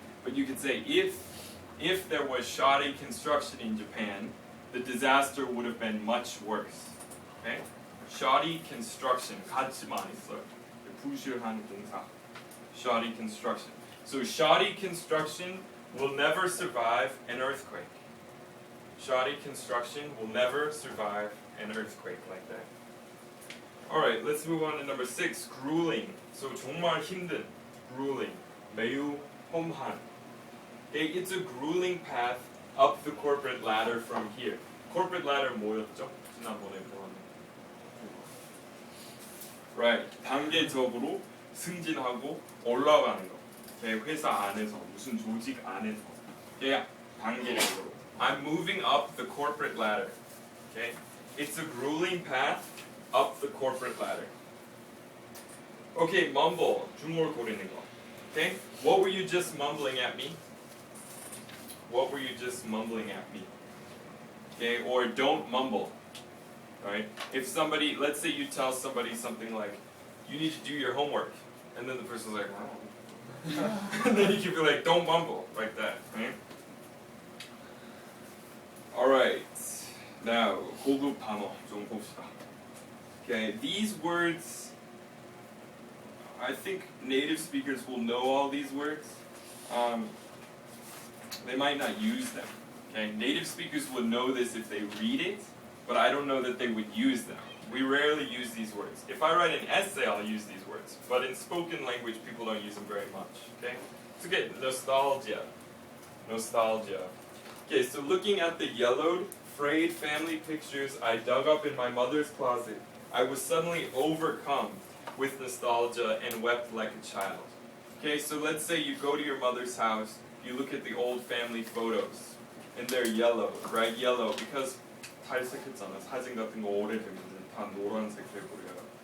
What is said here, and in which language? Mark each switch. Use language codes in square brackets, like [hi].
[en] But you could say if there was shoddy construction in Japan, the disaster would have been much worse. Okay? Shoddy construction, [ko] 같이 많이 써요. 부실한 공사. [en] Shoddy construction. So shoddy construction will never survive an earthquake. Shoddy construction will never survive an earthquake like that. Alright, let's move on to number 6, grueling. [ko] So 정말 힘든, grueling, 매우 험한. [en] It's a grueling path up the corporate ladder from here. Corporate ladder 뭐였죠? [ko] 지난번에 보았는데. [en] Right, [ko] 단계적으로 승진하고 올라가는 거. 회사 안에서 무슨 조직 안에서. 단계적으로. [en] I'm moving up the corporate ladder. Okay, it's a grueling path up the corporate ladder. Okay, mumble, [ko] 중얼거리는 거. [en] Okay, what were you just mumbling at me? What were you just mumbling at me? Okay, or don't mumble. Right? If somebody, let's say you tell somebody something like, you need to do your homework, and then the person's like, oh. And then you can be like, don't mumble, like that. Right? Alright, now, [ko] 고급 단어 좀 봅시다. [en] Okay, these words, I think native speakers will know all these words. They might not use them. Okay, native speakers would know this if they read it, but I don't know that they would use them. We rarely use these words. If I write an essay, I'll use these words. But in spoken language, people don't use them very much. Okay? So get nostalgia. Nostalgia. Okay, so looking at the yellowed, frayed family pictures I dug up in my mother's closet, I was suddenly overcome with nostalgia and wept like a child. Okay, so let's say you go to your mother's house, you look at the old family photos, and they're yellow, right? Yellow, because 탈색했잖아. [ko] 사진 같은 거 오래되면 다 노란색 돼버려요.